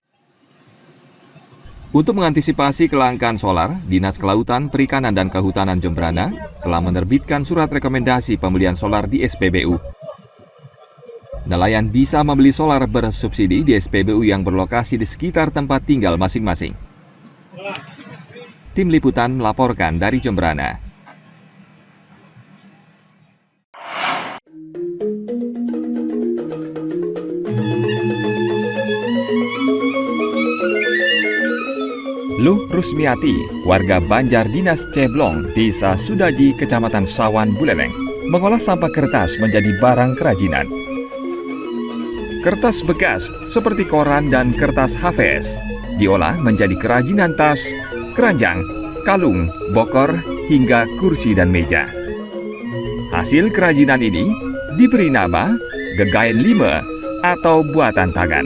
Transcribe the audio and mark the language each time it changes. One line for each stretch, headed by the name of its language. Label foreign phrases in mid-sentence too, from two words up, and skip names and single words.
Indonesian: Untuk mengantisipasi kelangkaan solar, Dinas Kelautan, Perikanan, dan Kehutanan Jembrana telah menerbitkan surat rekomendasi pembelian solar di SPBU. Nelayan bisa membeli solar bersubsidi di SPBU yang berlokasi di sekitar tempat tinggal masing-masing. Tim Liputan melaporkan dari Jembrana. Luh Rusmiati, warga Banjar Dinas Ceblong, Desa Sudaji, Kecamatan Sawan, Buleleng, mengolah sampah kertas menjadi barang kerajinan. Kertas bekas seperti koran dan kertas HVS diolah menjadi kerajinan tas, keranjang, kalung, bokor, hingga kursi dan meja. Hasil kerajinan ini diberi nama Gegayan Lime atau buatan tangan.